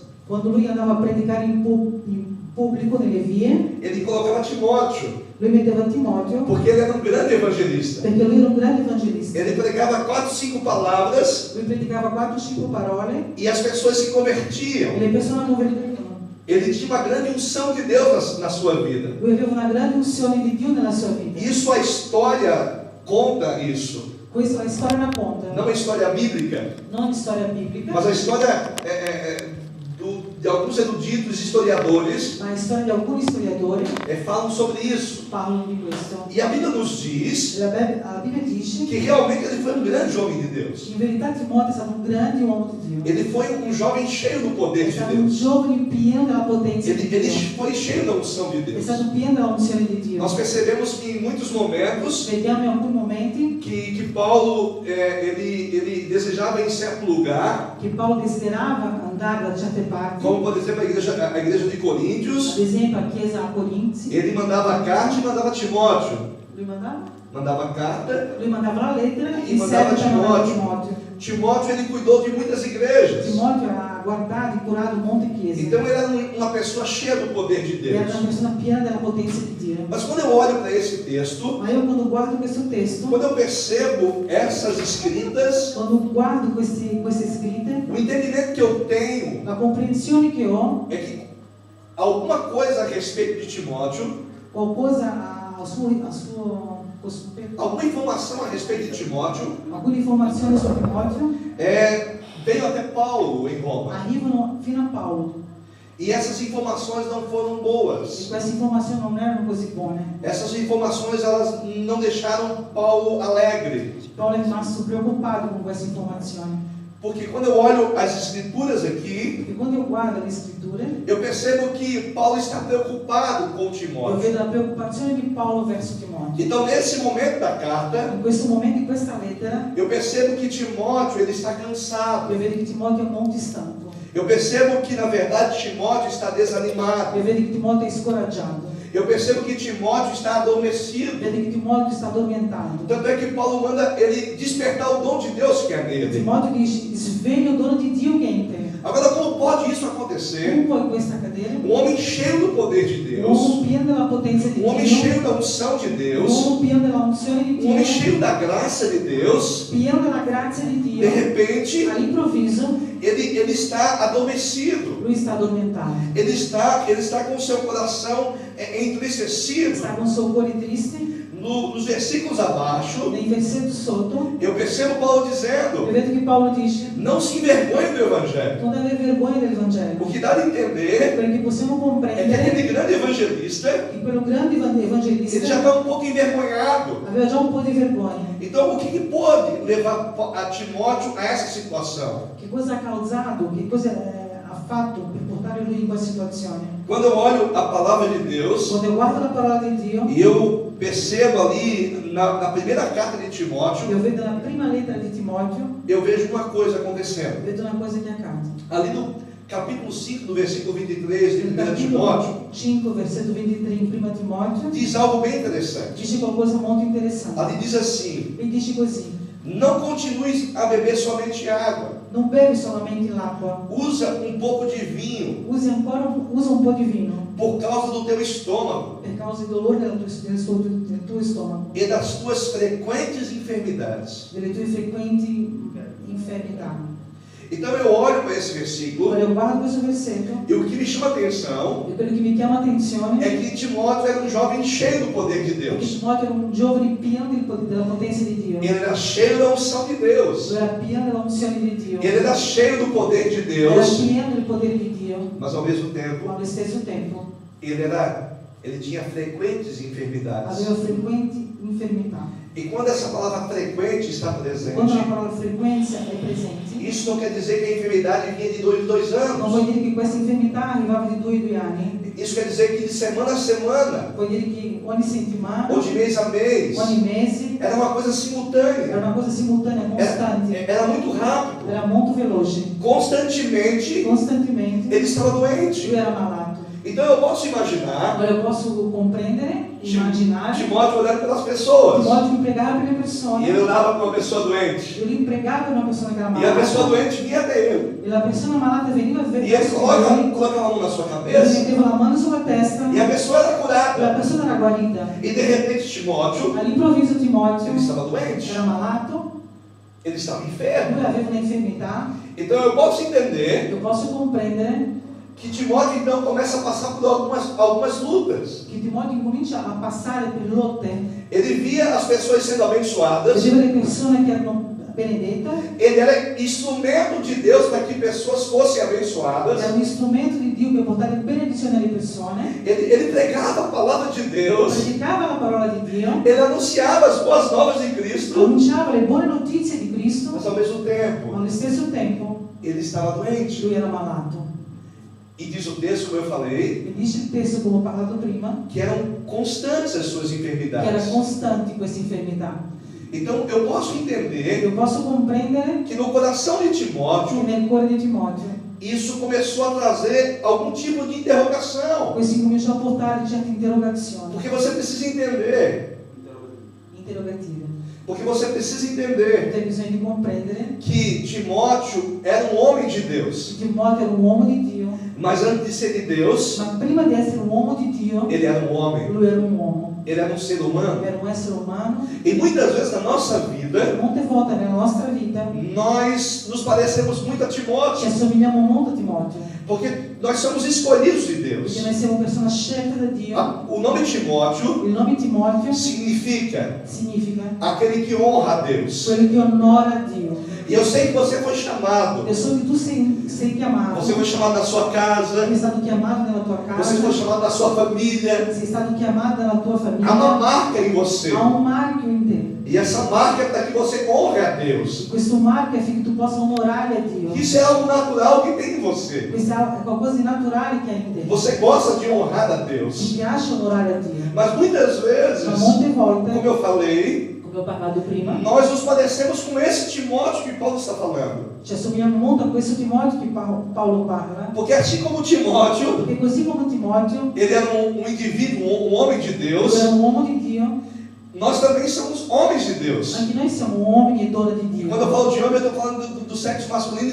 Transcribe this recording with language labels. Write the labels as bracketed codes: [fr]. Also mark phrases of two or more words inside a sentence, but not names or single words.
[it] Quando lui andava a predicare in pubblico nelle vie, [pt] ele colocava Timóteo, [it] lui metteva Timóteo [pt] porque ele era um grande evangelista. [it] perché lui era un grande evangelista. [pt] Ele pregava 4, 5 palavras [it] Lui predicava 4-5 parole [pt] e as pessoas se convertiam. [it] e le persone non vedevano. [pt] Ele tinha uma grande unção de Deus na sua vida. [it] Lui aveva una grande unzione di Dio nella sua vita. [pt] Isso a história conta isso. [it] Questa la storia racconta, [pt] Não a história bíblica, [it] non storia biblica, [pt] mas a história de alguns eruditos historiadores [it] ma la storia di alcuni storiatori [pt] falam sobre isso. [it] parlano di questo. [pt] E a Bíblia nos diz [it] La Bibbia dice [pt] que realmente ele foi um grande homem de Deus. [it] che in verità Timóteo è stato un grande uomo di Dio. [pt] Ele foi um jovem cheio do poder [it] È [pt] de [it] stato un [pt] Deus. [it] giovane pieno della potenza di [pt] Ele [it] Dio. [pt] foi cheio da unção de [it] È [pt] Deus. [it] stato pieno della unzione di Dio. [pt] Nós percebemos que em muitos momentos [it] Vediamo in alcuni momenti [pt] que Paulo ele desejava ir em certo lugar, [it] che Paolo desiderava andare da certe parti, [pt] como por exemplo a igreja de Coríntios. [it] ad esempio a chiesa a Corinzi. [pt] Ele mandava carta e mandava Timóteo. [it] Lui mandava? [pt] Mandava carta. [it] Lui mandava la lettera [pt] E [it] e [pt] mandava [it] serve mandava [pt] Timóteo. [it] Timóteo. [pt] Timóteo ele cuidou de muitas igrejas. [it] Timóteo ha guardato e curato molte chiese. [pt] Então ele era uma pessoa cheia do poder de [it] Era [pt] Deus. [it] una persona piena della potenza di Dio. [pt] Mas quando eu olho para esse texto, [it] Ma io quando guardo questo testo, [pt] quando eu percebo essas escritas, [it] quando guardo queste scritte, [pt] o entendimento que eu tenho [it] la comprensione che ho, [pt] é que alguma coisa a respeito de Timóteo, [it] qualcosa a suo cospetto, [pt] alguma informação a respeito de Timóteo, [it] alcune informazioni su Timóteo [pt] veio até Paulo em Roma. [it] arrivano fino a Paolo. [pt] E essas informações não foram [it] E [pt] boas. [it] queste informazioni non erano così buone. [pt] Essas informações elas não deixaram Paulo alegre. [it] Paolo è rimasto preoccupato con queste informazioni. [pt] Porque quando eu olho as escrituras aqui, Porque quando eu guardo a escritura, eu percebo que Paulo está preocupado com eu Timóteo. [it] vedo la preoccupazione di Paolo verso Timoteo. [pt] Então, nesse momento da carta, [it] In questo momento, in questa lettera, [pt] eu percebo que Timóteo ele está cansado. [it] io vedo che Timoteo è molto stanco. [pt] Eu percebo que, na verdade, Timóteo está desanimado. [it] Io vedo che Timoteo è scoraggiato. [pt] Eu percebo que Timóteo está adormecido. [it] Vedo che Timoteo sta addormentando. [pt] Tanto é que Paulo manda ele despertar o dom de Deus que é nele. [it] Timoteo dice: sveglia il dono di Dio che è in te. [pt] Agora, como pode isso acontecer? [it] Come può questo accadere? [pt] Um homem cheio do poder de [it] Un [pt] Deus, [it] uomo pieno della potenza di [pt] um homem [it] Dio, [pt] cheio da unção de [it] un [pt] Deus, [it] uomo pieno della unzione di [pt] um homem [it] Dio, [pt] cheio da graça de Deus, [it] pieno della grazia di [pt] de [it] Dio. [pt] repente, [it] All'improvviso [pt] ele está adormecido. [it] lui sta addormentando, [pt] Ele está com o seu coração entristecido. [it] sta con il suo cuore triste. [pt] Nos versículos abaixo, [it] Nei versetti sotto [pt] eu percebo Paulo [it] io [pt] dizendo: [it] vedo che Paolo dice: [pt] não se envergonhe do Evangelho. [it] non deve aver vergogna del [pt] O [it] Vangelo, [pt] que dá a entender [it] perché possiamo [pt] é que [it] comprendere [pt] aquele grande evangelista, [it] che quello grande [pt] ele já [it] evangelista [pt] está um pouco envergonhado. [it] aveva già un po' di vergogna. [pt] Então, o que pode levar a Timóteo a essa situação? [it] Che cosa ha causato, che cosa ha fatto per portare lui in quella situazione? [pt] Quando eu olho a palavra de Deus, [it] Quando io guardo la parola di Dio, [pt] e eu percebo ali na primeira carta de Timóteo, [it] io vedo la prima lettera di Timoteo, [pt] eu vejo uma coisa acontecendo. [it] vedo una cosa che accade. [pt] Ali no capítulo 5, do versículo 23 de 1 [it] Nel [pt] Timóteo, [it] capitolo 5, versetto 23 in prima Timoteo, [pt] diz algo bem interessante. [it] dice qualcosa molto interessante. [pt] Ali diz assim: [it] E dice così: [pt] não continue a beber somente água, [it] non bevi solamente l'acqua, [pt] usa um pouco de vinho [it] usa un po' di vino [pt] por causa do teu estômago [it] per causa del dolore del tuo stomaco, [pt] e das tuas frequentes enfermidades. [it] delle tue frequenti infermità. [pt] Então eu olho para esse versículo [it] Ora io guardo questo versetto [pt] e o que me chama a atenção [it] e quello che mi chiama attenzione [pt] é que Timóteo era um jovem cheio do poder de [it] è che [pt] Deus. [it] Timoteo era un giovane pieno della potenza di Dio. [pt] Ele era cheio da unção de Deus. [it] Lui era pieno della unzione di Dio. [pt] Ele era cheio do poder de [it] Era [pt] Deus, [it] pieno del potere di Dio, [pt] mas ao mesmo [it] ma [pt] tempo [it] allo stesso tempo [pt] ele tinha frequentes enfermidades. [it] aveva frequenti infermità. [pt] E quando essa palavra frequente está presente, [it] Quando la parola frequenza è presente, [pt] isso não quer dizer que a enfermidade vinha de 2 em 2 [it] non [pt] anos. [it] vuol dire che questa infermità arrivava di 2 in 2 anni, [pt] Isso quer dizer que de semana a semana, [it] vuol dire che ogni settimana, [pt] ou de mês a mês, [it] ogni mese, [pt] era uma coisa [it] era [pt] simultânea. [it] una cosa simultanea, costante, [pt] Era muito rápido. [it] era molto veloce, [pt] Constantemente [it] costantemente [pt] ele estava doente. [it] lui era malato. [pt] Então eu posso imaginar [it] Ora io posso comprendere, immaginare, [pt] Timóteo olhando pelas pessoas. [it] Timoteo impregava per le [pt] E [it] persone, [pt] ele olhava para uma pessoa doente. [it] lui impregava una persona che era [pt] E a pessoa [it] malata, [pt] doente vinha até ele. [it] e la persona malata veniva a [pt] E ele [it] verso di lui, [pt] colocava a mão na sua [it] lui [pt] cabeça. [it] metteva la mano sulla testa, [pt] E a pessoa era [it] e la [pt] curada. [it] persona era guarita. [pt] E de repente Timóteo, [it] All'improvviso Timoteo [pt] ele estava doente. [it] era malato, [pt] Ele estava [it] lui [pt] enfermo. [it] aveva un'infermità. [pt] Então eu posso entender [it] Io posso comprendere [pt] que Timóteo então começa a passar por algumas lutas. [it] che Timoteo incomincia a passare per lotte, [pt] Ele via as pessoas sendo abençoadas. [it] vedeva le persone che erano benedette, [pt] Ele era instrumento de Deus para que pessoas fossem abençoadas. [it] era un strumento di Dio per portare benedizione alle persone, [pt] Ele pregava a palavra de Deus. [it] predicava la parola di Dio, [pt] Ele anunciava as boas novas de Cristo. [it] annunciava le buone notizie di Cristo, [pt] Mas ao mesmo [it] ma [pt] tempo, [it] allo stesso tempo [pt] ele estava doente. [it] lui era malato. [pt] E diz o texto, como eu falei, [it] E dice il testo, come ho parlato prima, [pt] que eram constantes as suas [it] che era [pt] enfermidades. [it] costante questa infermità. [pt] Então eu posso entender [it] Io posso comprendere [pt] que no coração de [it] che [pt] Timóteo, [it] nel cuore di Timoteo [pt] isso começou a trazer algum tipo de interrogação. [it] questo cominciò a portare certe interrogazioni, [pt] Porque você precisa entender. [it] interrogative. [pt] Porque você precisa entender [it] Tem bisogno di comprendere [pt] que Timóteo era um homem de Deus. [it] che Timoteo era un uomo di Dio, [pt] Mas antes de ser de Deus, [it] ma prima di essere un uomo di Dio, [pt] ele era um homem. [it] lui era un uomo, [pt] Ele era um ser humano. [it] era un essere umano. [pt] E muitas vezes na nossa vida, [it] Molte volte nella nostra vita [pt] nós nos parecemos muito a [it] ci [pt] Timóteo. [it] assomigliamo molto a Timoteo, [pt] Porque nós somos escolhidos de [it] perché [pt] Deus. [it] noi siamo persone scelte da Dio. [pt] O nome Timóteo [it] Il nome Timoteo [pt] significa [it] significa [pt] aquele que honra a Deus. [it] quello che onora a Dio. [pt] E eu sei que você foi chamado. [it] Eu so che tu sei chiamato, [pt] Você foi chamado na sua casa. [it] sei stato chiamato nella tua [pt] Você foi [it] casa, [pt] chamado na sua família. [it] sei stato chiamato nella tua [pt] Há uma [it] famiglia, [pt] marca em você. [it] ha un marchio in te. [pt] E essa marca é para que você honre a Deus. [it] Questo marchio è affinché tu possa onorare a Dio. [pt] Isso é algo natural que tem em você. [it] Questo è qualcosa di naturale che hai in te. [pt] Você gosta de honrar a [it] Ti [pt] Deus. [it] piace onorare a Dio. [pt] Mas muitas vezes, [it] Ma molte volte, [pt] como eu falei, [it] come ho parlato prima, [pt] nós nos parecemos com esse Timóteo que Paulo está falando. [it] ci assomigliamo molto a questo Timoteo che Paolo parla. [pt] Porque assim como Timóteo, [it] Perché così come Timoteo, [pt] ele era um indivíduo, um homem de Deus, [it] lui era un uomo di Dio, [pt] nós também somos homens de Deus. [it] anche noi siamo uomini e donne di Dio. [pt] Quando eu falo de homem, eu estou falando do sexo masculino e